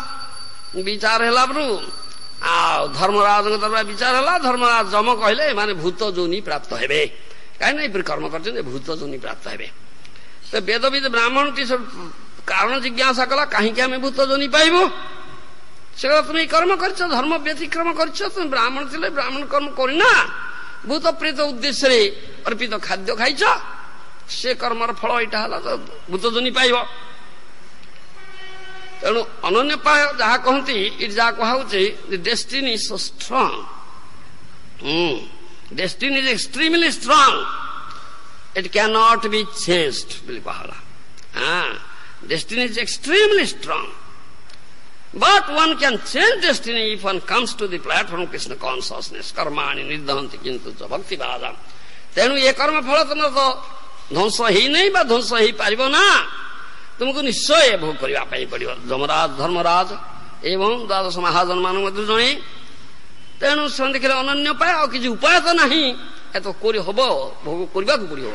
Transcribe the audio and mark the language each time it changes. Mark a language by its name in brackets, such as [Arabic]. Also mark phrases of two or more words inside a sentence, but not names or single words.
[Odia] ବିଚାର ହେଲା ବରୁ ଆଉ ଧର୍ମରାଜଙ୍କ ଦରବାର ବିଚାର ହେଲା। ଧର୍ମରାଜ ଯମ କହିଲେ ଏମାନେ ଭୂତ ଯୋନି ପ୍ରାପ୍ତ ହେବେ, କାହିଁକି ଏପରି କର୍ମ କରିଛନ୍ତି, ଭୂତ ଯୋନି ପ୍ରାପ୍ତ ହେବେ। ତ ବେଦବିଦ ବ୍ରାହ୍ମଣଟି କାରଣ ଜିଜ୍ଞାସା କଲା, କାହିଁକି ଆମେ ଭୂତ ଯୋନି ପାଇବୁ? ସେ ତୁମେ କର୍ମ କରଛ, ଧର୍ମ ବ୍ୟତିକ୍ରମ କରଛ, ତୁମେ ବ୍ରାହ୍ମଣ ଥିଲେ ବ୍ରାହ୍ମଣ କର୍ମ କରିନା, ଭୂତ ପ୍ରେତ ଉଦ୍ଦେଶ୍ୟେ ଅର୍ପିତ ଖାଦ୍ୟ ଖାଇଛ, ସେ କର୍ମର ଫଳ ଏଟା ହଲ, ତୋ ଭୂତ ଯୋନି ପାଇବ। ତେଣୁ ଅନନ୍ୟପାୟ ଯାହା କହନ୍ତି, ଏଠି ଯାହା କୁହାଉଛି, [English] destiny is so strong, destiny is extremely strong, it can not be changed [Odia] ବୋଲି କୁହାଗଲା। [English] destiny is extremely strong, but one can change destiny if one comes to the platform of Krishna consciousness. [Sanskrit] कर्माणि निर्दहन्ति किन्तु च भक्तिभाजम्। [Odia] ତେଣୁ ଏ କର୍ମ ଫଳ ତମର ତ ଧ୍ୱଂସ ହେଇନାହିଁ ବା ଧ୍ୱଂସ ହେଇପାରିବ ନା, ତୁମକୁ ନିଶ୍ଚୟ ଭୋଗ କରିବା ପାଇଁ ପଡିବ। ଯମରାଜ ଧର୍ମରାଜ ଏବଂ ଦ୍ୱାଦଶ ମହାଜନ ମାନଙ୍କ ମଧ୍ୟରୁ ଜଣେ। ତେଣୁ ସେମାନେ ଦେଖିଲେ ଅନନ୍ୟ ପାୟ, ଆଉ କିଛି ଉପାୟ ତ ନାହିଁ, ଏତ କରି ହବ, ଭୋଗ କରିବାକୁ ପଡିବ।